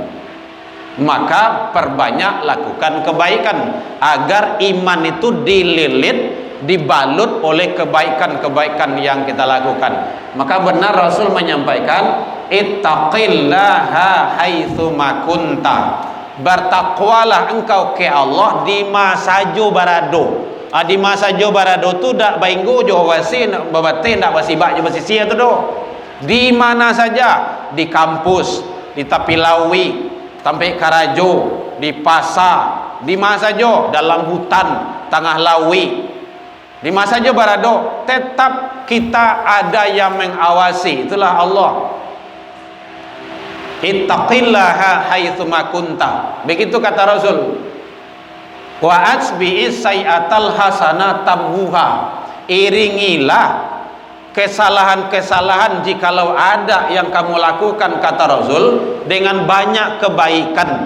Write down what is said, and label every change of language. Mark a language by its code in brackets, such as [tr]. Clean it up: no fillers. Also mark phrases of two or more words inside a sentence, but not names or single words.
[id] Maka perbanyak lakukan kebaikan agar iman itu dililit, dibalut oleh kebaikan-kebaikan yang kita lakukan. Maka benar Rasul menyampaikan, [ar] اتق الله حيث ما كنت. [min] bertakwalah engkau ke Allah di masa jo barado. Di masa jo barado tu dak bainggo jo wasi nak babate nak basibak jo basisia tu do. Di mana saja, di kampus, di tepi lawi, sampai karajo, di pasar, di mana saja, dalam hutan, tengah lawi, di mana saja barado, [id] tetap kita ada yang mengawasi. Itulah Allah. [ar] اتق الله حيثما كنت. [id] Begitu kata Rasul. [ar] وأتبع السيئة الحسنة تمحها. [id] Iringilah kesalahan-kesalahan jikalau ada yang kamu lakukan, kata Rasul, dengan banyak kebaikan.